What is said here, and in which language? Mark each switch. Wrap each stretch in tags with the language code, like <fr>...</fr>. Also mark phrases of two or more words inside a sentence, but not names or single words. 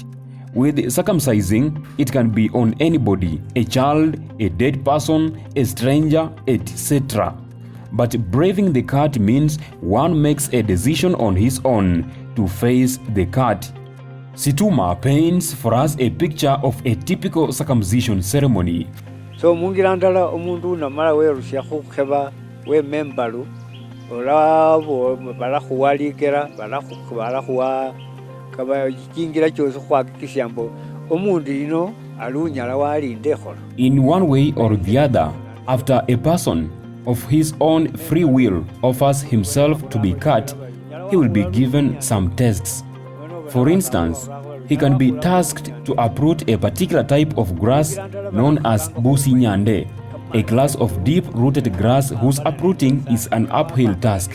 <en>With circumcising, it can be on anybody, a child, a dead person, a stranger, etc. But braving the cut means one makes a decision on his own to face the cut. Situma paints for us a picture of a typical circumcision ceremony.</en> <luy>So mungirandala umuntu namara werusya khukeba we membalu olabo balakhwalikera balakhwa kaba kingira kyose khwakikisya mbo omuntu ino alunyala walinde kholo.</luy> <en>In one way or the other, after a person of his own free will offers himself to be cut, he will be given some tests. For instance, he can be tasked to uproot a particular type of grass known as busi nyande, a class of deep-rooted grass whose uprooting is an uphill task.</en>